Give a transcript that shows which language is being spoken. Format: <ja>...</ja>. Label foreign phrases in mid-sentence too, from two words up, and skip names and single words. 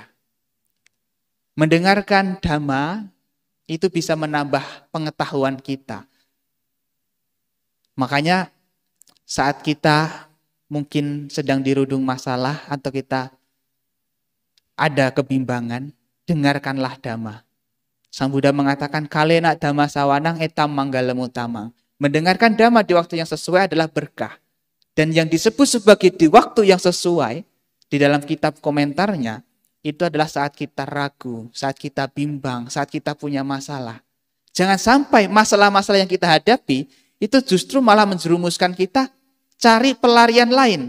<id>Mendengarkan Dhamma itu bisa menambah pengetahuan kita. Makanya saat kita mungkin sedang dirudung masalah atau kita ada kebimbangan, dengarkanlah Dhamma. Sang Buddha mengatakan,</id> <pi>kalena Dhamma sawanang etam manggalem utama.</pi> <id>Mendengarkan dhamma di waktu yang sesuai adalah berkah. Dan yang disebut sebagai di waktu yang sesuai, di dalam kitab komentarnya, itu adalah saat kita ragu, saat kita bimbang, saat kita punya masalah. Jangan sampai masalah-masalah yang kita hadapi, itu justru malah menjerumuskan kita cari pelarian lain.</id>